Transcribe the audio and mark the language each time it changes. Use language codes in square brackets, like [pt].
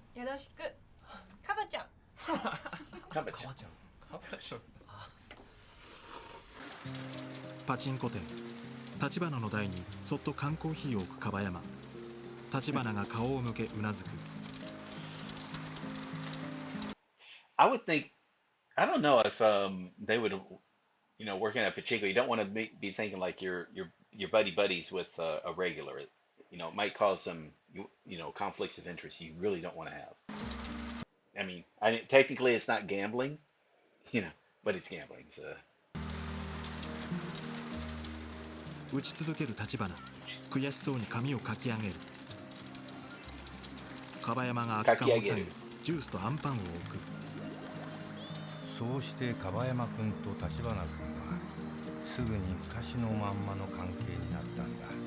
[ja] よろしく。かばちゃん。 [en] How about [ja] かばちゃん。パチンコ店。立花の台にそっと缶コーヒーを置く樺山。立花が顔を向けうなずく。 [en] I would think, I don't know if they would, working at Pacheco, you don't want to be thinking like you're buddies with a regular. It might cause some, conflicts of interest you really don't want to have. I mean, technically it's not gambling, but it's gambling. So. [ja] 打ち続ける立花。悔しそうに髪をかき上げる。樺山が空き缶を下げ、ジュースとアンパンを置く。そうして樺山君と立花君はすぐに昔のまんまの関係になったんだ。